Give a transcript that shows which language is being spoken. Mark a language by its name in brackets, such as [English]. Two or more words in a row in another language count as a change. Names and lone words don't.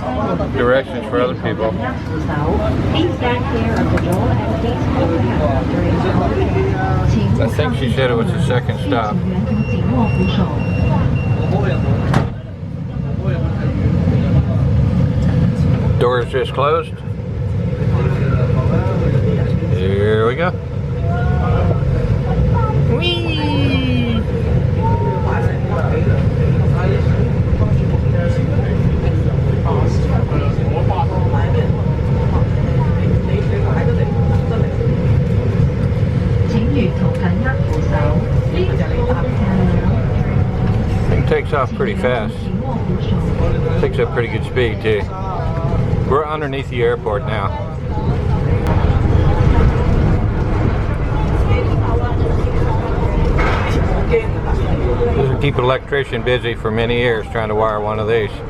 [English] directions for other people. I think she said it was the second stop. Door is just closed. Here we go. Whee! [Cantonese] 請如途緊握扶手。 [English] Thing takes off pretty fast. Takes up pretty good speed too. We're underneath the airport now. This will keep an electrician busy for many years trying to wire one of these.